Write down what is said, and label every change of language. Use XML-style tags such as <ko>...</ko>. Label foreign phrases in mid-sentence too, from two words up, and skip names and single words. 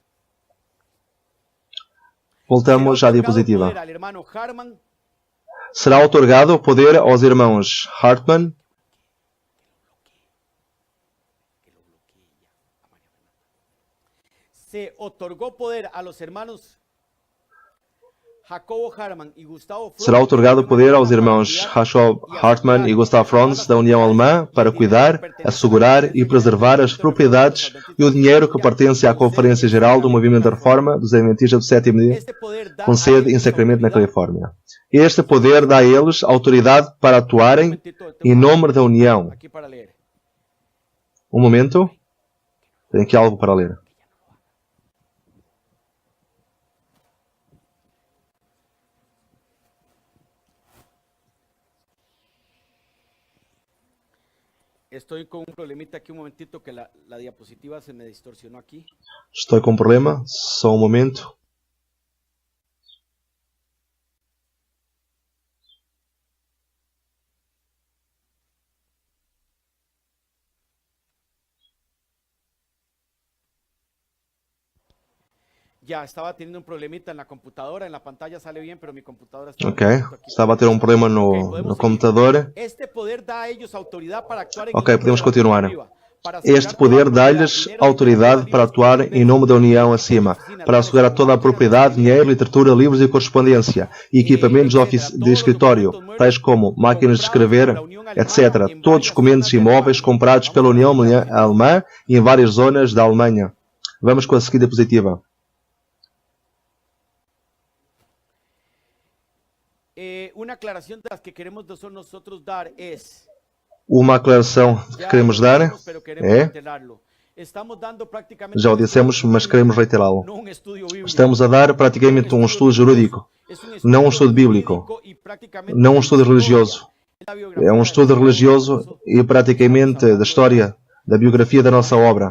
<pt>Voltamos à diapositiva. Será otorgado o poder aos irmãos Hartman,</pt> <es>se otorgou poder a los hermanos Jacobo Hartman e Gustavo Franz.</es> <pt>Será otorgado poder aos irmãos Jacob Hartman e Gustav Franz da União Alemã para cuidar, assegurar e preservar as propriedades e o dinheiro que pertence à Conferência Geral do Movimento de Reforma dos Adventistas do Sétimo Dia, com sede em Sacramento, na Califórnia. Este poder dá a eles autoridade para atuarem em nome da União. Um momento. Tem aqui algo para ler.</pt> <es>Estoy con un problemita aquí, un momentito, que la diapositiva se me distorsionó aquí.</es> <pt>Estou com um problema, só um momento.</pt> <es>Ya, estaba teniendo un problemita en la computadora, en la pantalla sale bien, pero mi computadora está...</es> <pt>Ok, estava a ter um problema no computador. Este poder dá</pt> <es>a ellos</es> <pt>autoridade para actuar em Ok, podemos continuar. Este poder dá-lhes autoridade para atuar em nome da União acima, para assegurar toda a propriedade, dinheiro, literatura, livros e correspondência, e equipamentos de escritório, tais como máquinas de escrever, etc. Todos documentos imóveis comprados pela União Alemã e em várias zonas da Alemanha. Vamos com a seguinte diapositiva. Uma aclaração das que queremos</pt> <es>nosotros dar es...</es> <pt>Uma aclaração que queremos dar é... Já o dissemos, mas queremos reiterá-lo. Estamos a dar praticamente um estudo jurídico, não um estudo bíblico, não um estudo religioso. É um estudo religioso e praticamente da história, da biografia da nossa obra.</pt>